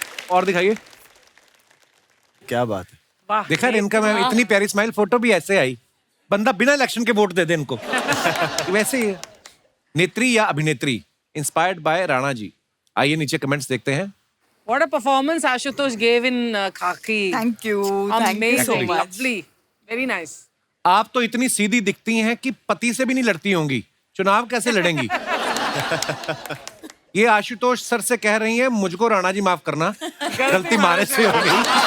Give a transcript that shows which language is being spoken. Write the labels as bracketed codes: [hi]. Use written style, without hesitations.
[hi] और दिखाइए। क्या बात है। वाह। देखा इनका, मैं इतनी प्यारी स्माइल, फोटो भी ऐसे आई। बंदा बिना इलेक्शन के वोट दे दे इनको। वैसे ही है। नेत्री या अभिनेत्री, [en] inspired by [hi] राणा जी। आइए नीचे कमेंट्स देखते हैं। [en] What a performance Ashutosh gave in Khaki. Thank you. Thank you so Amazing. much. Lovely. Very nice. [hi] आप तो इतनी सीधी दिखती हैं कि पति से भी नहीं लड़ती होंगी, चुनाव कैसे लड़ेंगी? ये आशुतोष सर से कह रही हैं, मुझको राणा जी माफ करना, गलती मारे से हो गई।